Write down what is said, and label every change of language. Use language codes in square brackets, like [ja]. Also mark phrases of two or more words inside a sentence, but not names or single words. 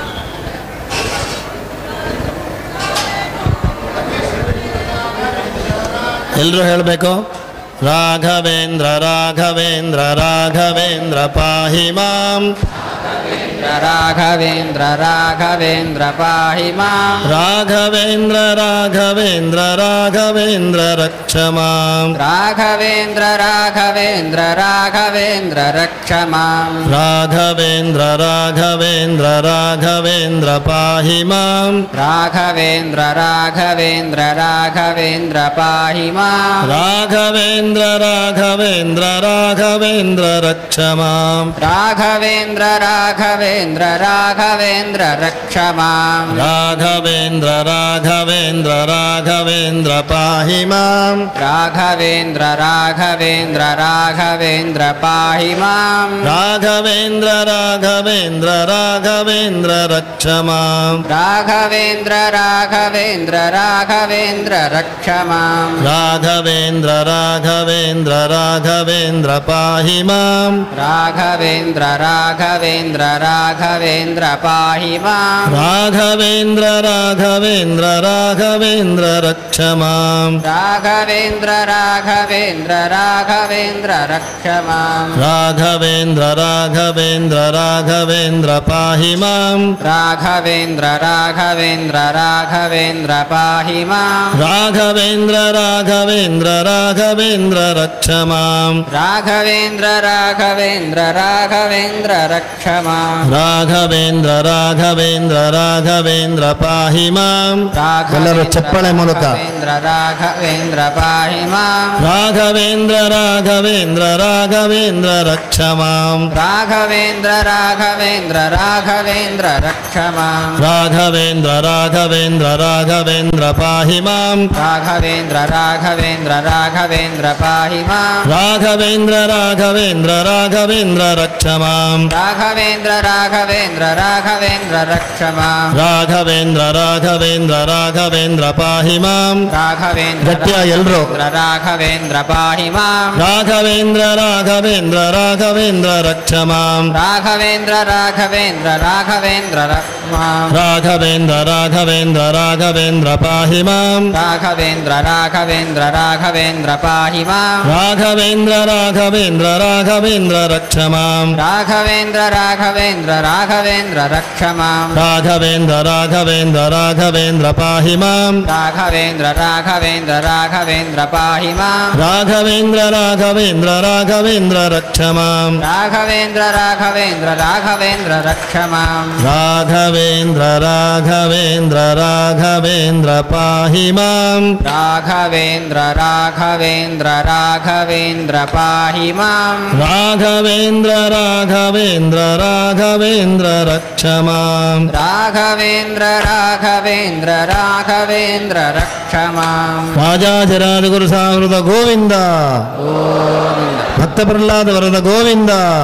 [kn] ಎಲ್ಲರೂ ಹೇಳಬೇಕು. [sa] ರಾಘವೇಂದ್ರ ರಾಘವೇಂದ್ರ ರಾಘವೇಂದ್ರ ಪಾಹಿ ಮಾಂ ರಾಘವೇಂದ್ರ ರಾಘವೇಂದ್ರ ಪಾಹಿ ಮಾಂ ರಾಘವೇಂದ್ರ ರಾಘವೇಂದ್ರ ರಾಘವೇಂದ್ರ ರಕ್ಷ ಮಾಂ ರಾಘವೇಂದ್ರ ರಾಘವೇಂದ್ರ ರಾಘವೇಂದ್ರ ರಕ್ಷ ಮಾಂ ರಾಘವೇಂದ್ರ ರಾಘವೇಂದ್ರ ರಾಘವೇಂದ್ರ ಪಾಹಿ ಮಾಂ ರಾಘವೇಂದ್ರ ರಾಘವೇಂದ್ರ ರಾಘವೇಂದ್ರ ಪಾಹಿ ಮಾಂ ರಾಘವೇಂದ್ರ ರಾಘವೇಂದ್ರ ರಾಘವೇಂದ್ರ ರಕ್ಷ ಮಾಂ ರಾಘವೇಂದ್ರ ರಾಘವೇಂದ್ರ ರಾಘವೇಂದ್ರ ರಕ್ಷ ಮಾಂ ರಾಘವೇಂದ್ರ ರಾಘವೇಂದ್ರ ರಾಘವೇಂದ್ರ ಪಾಹಿ ಮಾಂ ರಾಘವೇಂದ್ರ ರಾಘವೇಂದ್ರ ರಾಘವೇಂದ್ರ ಪಾಹಿ ಮಾಂ ರಾಘವೇಂದ್ರ ರಾಘವೇಂದ್ರ ರಾಘವೇಂದ್ರ ರಕ್ಷ ಮಾಂ ರಾಘವೇಂದ್ರ ರಾಘವೇಂದ್ರ ರಾಘವೇಂದ್ರ ರಕ್ಷ ಮಾಂ ರಾಘವೇಂದ್ರ ರಾಘವೇಂದ್ರ ರಾಘವೇಂದ್ರ ಪಾಹಿ ಮಾಂ ರಾಘವೇಂದ್ರ ರಾಘವೇಂದ್ರ ರಾಘವೇಂದ್ರ ಪಾಹಿ ಮಾಂ ರಾಘವೇಂದ್ರ ರಾಘವೇಂದ್ರ ರಾಘವೇಂದ್ರ ರಕ್ಷ ಮಾಂ ರಾಘವೇಂದ್ರ ರಾಘವೇಂದ್ರ ರಾಘವೇಂದ್ರ ರಕ್ಷ ಮಾಂ ರಾಘವೇಂದ್ರ ರಾಘವೇಂದ್ರ ರಾಘವೇಂದ್ರ ಪಾಹಿ ಮಾಂ ರಾಘವೇಂದ್ರ ರಾಘವೇಂದ್ರ ರಾಘವೇಂದ್ರ ಪಾಹಿ ಮಾಂ ರಾಘವೇಂದ್ರ ರಾಘವೇಂದ್ರ ರಾಘವೇಂದ್ರ ರಕ್ಷ ಮಾಂ ರಾಘವೇಂದ್ರ ರಾಘವೇಂದ್ರ ರಾಘವೇಂದ್ರ ರಾಘವೇಂದ್ರ ರಕ್ಷ ಮಾಂ ರಾಘವೇಂದ್ರ ರಾಘವೇಂದ್ರ ರಾಘವೇಂದ್ರ ಪಾಹಿ ಮಾಂ. [kn] ಎಲ್ಲರೂ ಚಪ್ಪಾಳೆ ಮೂಲಕ [sa] ರಾಘವೇಂದ್ರ ಪಾಹಿ ಮಾಂ ರಾಘವೇಂದ್ರ ರಾಘವೇಂದ್ರ ರಾಘವೇಂದ್ರ ರಕ್ಷ ಮಾಂ. ರಾಘವೇಂದ್ರ ರಾಘವೇಂದ್ರ ರಾಘವೇಂದ್ರ ರಕ್ಷ ಮಾಂ ರಾಘವೇಂದ್ರ ರಾಘವೇಂದ್ರ ರಾಘವೇಂದ್ರ ಪಾಹಿ ಮಾಂ. ರಾಘವೇಂದ್ರ ರಾಘವೇಂದ್ರ ರಾಘವೇಂದ್ರ ಪಾಹಿ ಮಾಂ ರಾಘವೇಂದ್ರ ರಾಘವೇಂದ್ರ ರಾಘವೇಂದ್ರ ರಕ್ಷ ಮಾಂ. ರಾಘವೇಂದ್ರ ರಾಘವೇಂದ್ರ ರಾಘವೇಂದ್ರ ರಕ್ಷ ಮಾಂ ರಾಘವೇಂದ್ರ ರಾಘವೇಂದ್ರ ರಾಘವೇಂದ್ರ ಪಾಹಿ ಮಾಂ. ರಾಘವೇಂದ್ರ [kn] ಗಟ್ಟಿಯ ಎಲ್ರು [sa] ರಾಘವೇಂದ್ರ ಪಾಹಿ ಮಾಂ ರಾಘವೇಂದ್ರ ರಾಘವೇಂದ್ರ ರಾಘವೇಂದ್ರ ರಕ್ಷ ಮಾಂ. ರಾಘವೇಂದ್ರ ರಾಘವೇಂದ್ರ ರಾಘವೇಂದ್ರ ರಕ್ಷ ಮಾಂ ರಾಘವೇಂದ್ರ ರಾಘವೇಂದ್ರ ರಾಘವೇಂದ್ರ ಪಾಹಿ ಮಾಂ. ರಾಘವೇಂದ್ರ ರಾಘವೇಂದ್ರ ರಾಘವೇಂದ್ರ ಪಾಹಿ ಮಾಂ ರಾಘವೇಂದ್ರ ರಾಘವೇಂದ್ರ ರಾಘವೇಂದ್ರ ರಕ್ಷ ಮಾಂ. ರಾಘವೇಂದ್ರ ರಾಘವೇಂದ್ರ ರಾಘವೇಂದ್ರ ರಕ್ಷ ಮಾಂ ರಾಘವೇಂದ್ರ ರಾಘವೇಂದ್ರ ರಾಘವೇಂದ್ರ ಪಾಹಿ ಮಾಂ. ರಾಘವೇಂದ್ರ ರಾಘವೇಂದ್ರ ರಾಘವೇಂದ್ರ ಪಾಹಿ ಮಾಂ ರಾಘವೇಂದ್ರ ರಾಘವೇಂದ್ರ ರಾಘವೇಂದ್ರ ರಕ್ಷ ಮಾಂ. ರಾಘವೇಂದ್ರ ರಾಘವೇಂದ್ರ ರಾಘವೇಂದ್ರ ರಕ್ಷ ಮಾಂ ರಾಘವೇಂದ್ರ ರಾಘವೇಂದ್ರ ರಾಘವೇಂದ್ರ ಪಾಹಿ ಮಾಂ. ರಾಘವೇಂದ್ರ ರಾಘವೇಂದ್ರ ರಾಘವೇಂದ್ರ ಪಾಹಿ ಮಾಂ ರಾಘವೇಂದ್ರ ರಾಘವೇಂದ್ರ ರಾಘವೇಂದ್ರ ರಕ್ಷ ಮಾಂ. ರಾಘವೇಂದ್ರ ರಾಘವೇಂದ್ರ ರಾಘವೇಂದ್ರ ರಕ್ಷ ಮಾಂ ರಾಜಾಧಿರಾಜ ಗುರು ಸಾವೃತ ಗೋವಿಂದ. ಭಕ್ತ ಪ್ರಹ್ಲಾದ ವರದ ಗೋವಿಂದ.